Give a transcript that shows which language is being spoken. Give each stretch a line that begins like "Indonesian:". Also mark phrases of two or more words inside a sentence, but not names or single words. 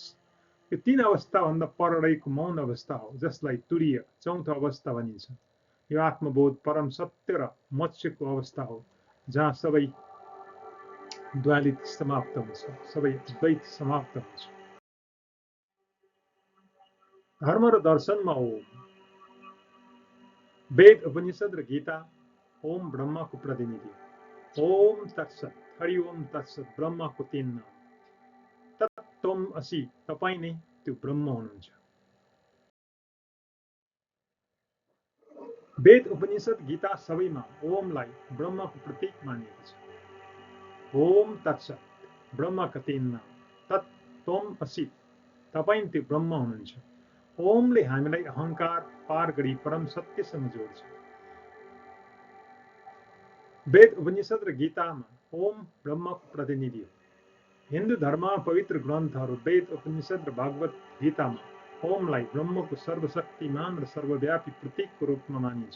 Nepali: यो तीन अवस्थाभन्दा पर रहेको मौन अवस्था हो, जसलाई तुरीय चौथो अवस्था भनिन्छ। यो आत्मबोध, परम सत्य र मोक्षको अवस्था हो, जहाँ सबै द्वैत समाप्त हुन्छ, सबै द्वैत समाप्त हुन्छ। धर्म र दर्शनमा ओम। वेद, उपनिषद र गीता ओम ब्रह्मको प्रतिनिधि।
Sanskrit: ओम तत्सत, हरि ओम तत्सत,
Nepali: ब्रह्मको तीन नाम।
Sanskrit: तत्त्वम असि,
Nepali: तपाईँ नै त्यो ब्रह्म हुनुहुन्छ। वेद, उपनिषद, गीता सबैमा ओमलाई ब्रह्मको प्रतीक मानिएको छ।
Sanskrit: ओम तत्सत,
Nepali: ब्रह्मका तीन नाम।
Sanskrit: तत्त्वम असि,
Nepali: तपाईँ त्यो ब्रह्म हुनुहुन्छ। ओमले हामीलाई अहंकार पार गरी परम सत्यसँग जोड्छ। वेद, उपनिषद र गीतामा ओम ब्रह्मको प्रतिनिधि हो। हिन्दू धर्ममा पवित्र ग्रन्थहरू वेद, उपनिषद र भगवत गीतामा ओमलाई ब्रह्मको सर्वशक्तिमान र सर्वव्यापी प्रतीकको रूपमा मानिन्छ।